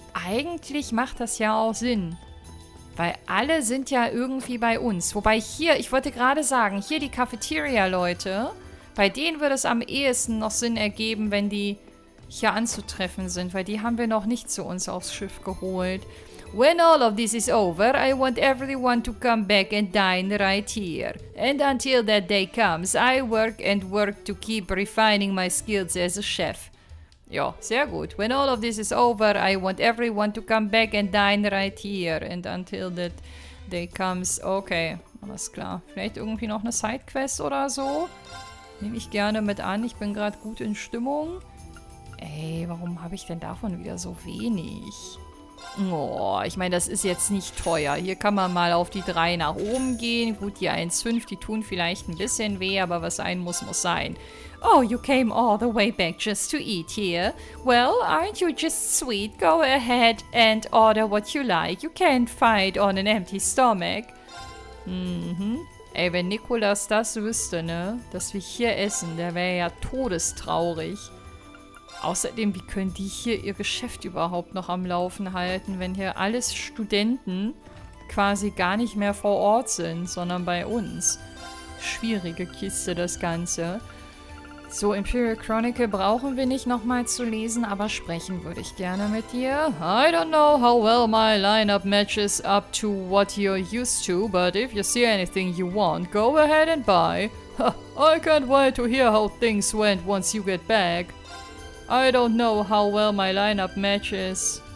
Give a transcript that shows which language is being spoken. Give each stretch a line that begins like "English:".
German: eigentlich macht das ja auch Sinn. Weil alle sind ja irgendwie bei uns. Wobei hier, ich wollte gerade sagen, hier die Cafeteria-Leute, bei denen würde es am ehesten noch Sinn ergeben, wenn die hier anzutreffen sind, weil die haben wir noch nicht zu uns aufs Schiff geholt.
English: When all of this is over, I want everyone to come back and dine right here. And until that day comes, I work and work to keep refining my skills as a chef.
German: Ja, sehr gut.
English: When all of this is over, I want everyone to come back and dine right here. And until that day comes...
German: Okay, alles klar. Vielleicht irgendwie noch eine Sidequest oder so? Nehme ich gerne mit an. Ich bin gerade gut in Stimmung. Ey, warum habe ich denn davon wieder so wenig? Oh, ich meine, das ist jetzt nicht teuer. Hier kann man mal auf die 3 nach oben gehen. Gut, die 1,5, die tun vielleicht ein bisschen weh, aber was sein muss, muss sein.
English: Oh, you came all the way back just to eat here? Well, aren't you just sweet? Go ahead and order what you like. You can't fight on an empty stomach. Mhm.
German: Ey, wenn Nikolas das wüsste, ne, dass wir hier essen, der wäre ja todestraurig. Außerdem, wie können die hier ihr Geschäft überhaupt noch am Laufen halten, wenn hier alles Studenten quasi gar nicht mehr vor Ort sind, sondern bei uns? Schwierige Kiste, das Ganze. So, Imperial Chronicle brauchen wir nicht nochmal zu lesen, aber sprechen würde ich gerne mit dir.
English: I don't know how well my lineup matches up to what you're used to, but if you see anything you want, go ahead and buy. I can't wait to hear how things went once you get back. I don't know how well my lineup matches.